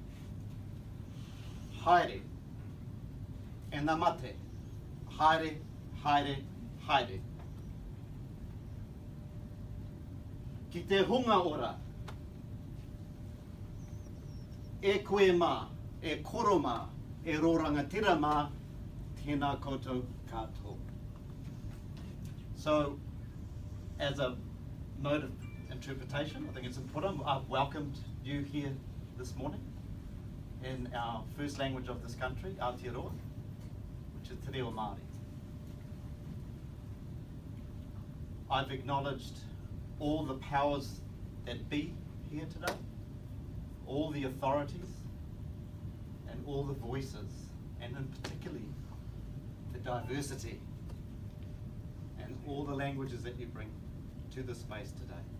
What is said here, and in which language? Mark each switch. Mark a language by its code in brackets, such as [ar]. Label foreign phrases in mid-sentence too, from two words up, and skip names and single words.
[mi] Haere, e nā mate, haere, haere, haere. Ki te hunga ora, e koe mā, e koro mā, e rorangatira mā, tēnā koutou katoa. [en] So, as a mode of interpretation, I think it's important. I've welcomed you here this morning in our first language of this country, Aotearoa, which is Te Reo Māori. I've acknowledged all the powers that be here today, all the authorities, and all the voices, and in particularly the diversity and all the languages that you bring to this space today.